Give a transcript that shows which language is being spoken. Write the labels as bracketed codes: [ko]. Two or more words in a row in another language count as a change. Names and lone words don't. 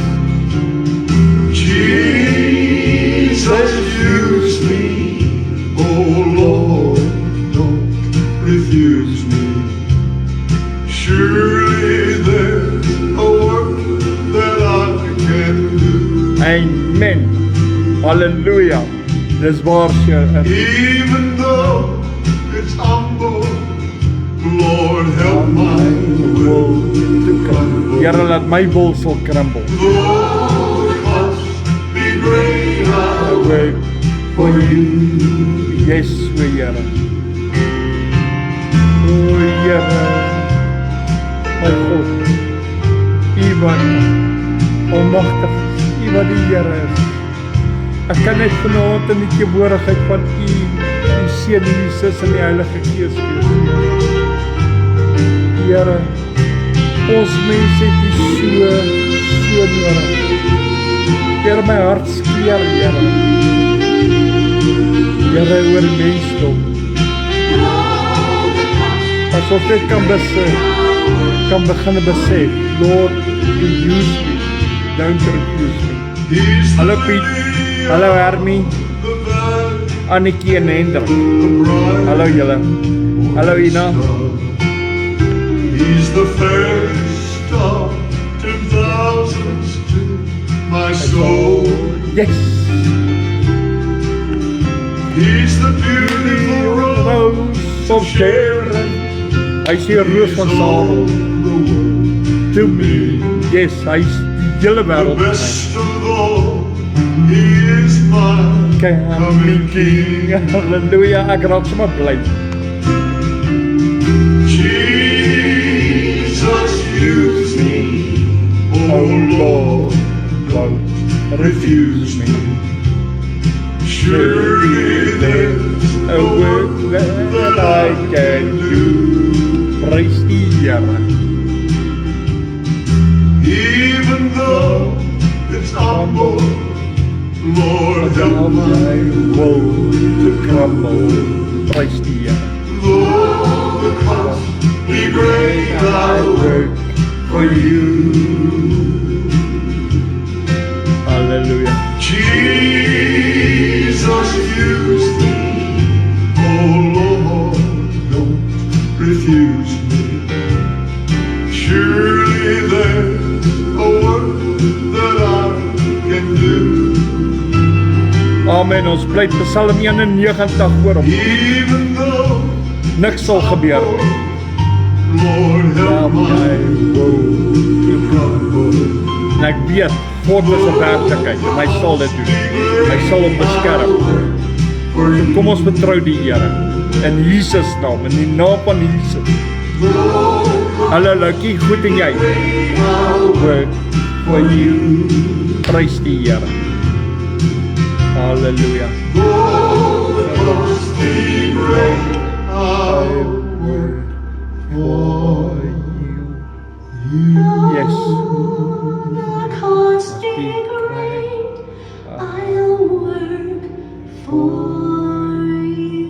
[en] Jesus, use me. Oh Lord, don't refuse me. Surely there's a work that I can do. [af] Amen. Hallelujah. Dis waar sy is. [en] Even though it's humble, Lord, help my will to crumble. [af] Here, laat my wil sal crumble. [en] Though the cost be great, I'll Wait for you. Yes, we [af] Here. O Here. My God. U wat almagtig is. U wat die Here is. Ek kan net vanaand in die teenwoordigheid van U, die Seun Jesus en die Heilige Gees wees. Here, Ons mense het die so nodig. Here, my hart skeer, Here. Here, oor mensdom. As ons dit kan begin besef, [en] Lord, you use me, don't refuse me. [af] Hallo Piet, hallo Hermie, Annikie en Hendrik. Hallo julle. Hallo Ina. [en] He's the fairest of 2000s to my soul. Yes. He's the beautiful rose of Sharon. [af] Hy sê roos van Saron. [en] To me. Yes, [af] hy is die hele [en] The [af] wêreld vir my. [en] best of all, he is my Coming King. [af] Halleluja, ek raak sommer bly. [en] Jesus, use me, Oh oh Lord, don't refuse me. surely there's A work that I can do. [af] Prys die Here. [en] even though it's humble, Lord help Help my my will to crumble. [af] Prys die Here. [en] Though the cost be great, I I work for you. Hallelujah. Jesus, use me, oh Lord, don't refuse me. Surely there's a work that I can do. [af] Amen. Ons bly Psalm 91 voor hom. [en] Even though, [af] Niks sal gebeur nie. [en] Lord, help my will to crumble. [af] En ek weet, God is 'n werklikheid en hy sal dit doen. Hy sal hom beskerm. So kom ons vertrou die Here in Jesus naam, in die naam van Jesus. Hallo Lucky, goed en jy? [en] Work for you. [af] Prys die Here. Halleluja. [en] Though the cost be great, I'll work for Yes. The cost be great, I'll work for you.